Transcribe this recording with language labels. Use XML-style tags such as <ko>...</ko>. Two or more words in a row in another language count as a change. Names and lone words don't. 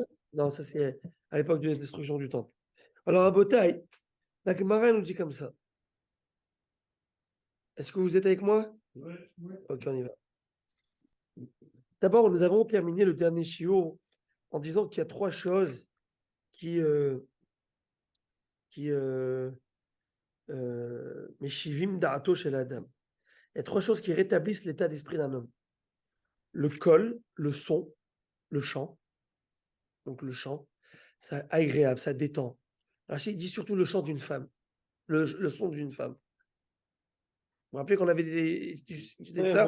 <fr>Non, ça c'est à l'époque de la destruction du temple. Alors à Botaï, la Gemara nous dit comme ça. Est-ce que vous êtes avec moi? Oui. Ok, on y va. D'abord, nous avons terminé le dernier shiur en disant qu'il y a trois choses qui</fr> <he>משיבים דעתו של אדם.</he> <fr>Il y a trois choses qui rétablissent l'état d'esprit d'un homme. Le kol, le son, le chant. Donc le chant, c'est agréable, ça détend. Rachid dit surtout le chant d'une femme, le son d'une femme. Vous vous rappelez qu'on avait dit ça?</fr>